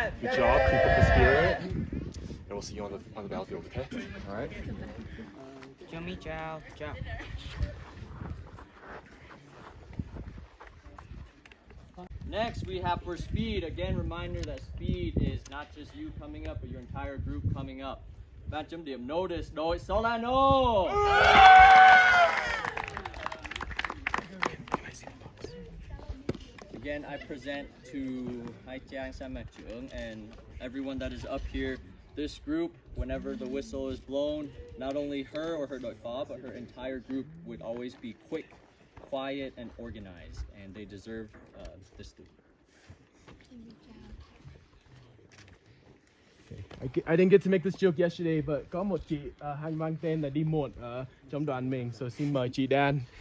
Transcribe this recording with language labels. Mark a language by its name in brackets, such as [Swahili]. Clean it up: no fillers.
[English] Good job, keep up the spirit. And we'll see you on the battlefield, okay? Alright? [Vietnamese] Chào, chào. [English] Next, we have for speed. Again, reminder that speed is not just you coming up, but your entire group coming up. [Vietnamese] Ban chấm điểm notice đội Solano. [English] Again, I present to Hai Trang, Sa Mạc trưởng, and everyone that is up here. This group, whenever the whistle is blown, not only her or her đội phó, but her entire group would always be quick, quiet, and organized, and they deserve this thing. I didn't get to make this joke yesterday, but [Vietnamese] có một chị hay mang tên là đi muộn ở trong đoàn mình, so xin mời chị Dan.